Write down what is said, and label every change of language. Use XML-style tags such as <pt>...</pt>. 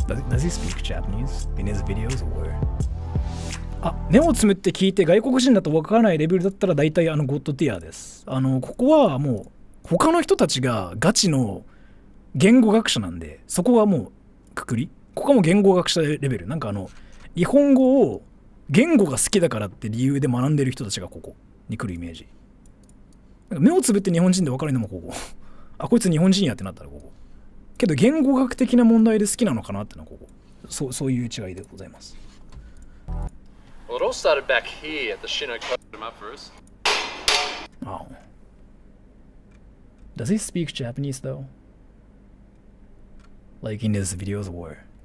<en>Does he speak Japanese in his videos or?</en> <ja>あ、目をつむって聞いて外国人だとわからないレベルだったら大体ゴッドティアです。ここはもう他の人たちがガチの言語学者なんで、そこはもうくくり。ここはもう言語学者レベル。なんか日本語を言語が好きだからって理由で学んでる人たちがここに来るイメージ。なんか目をつぶって日本人で分かるのもここ。あ、こいつ日本人やってなったらここ。けど言語学的な問題で好きなのかなってのはここ。そういう違いでございます。</ja> <en>Well, it all started back here at the Shino. Put him up first. Oh. Does he speak Japanese though? Like in his videos or?</en>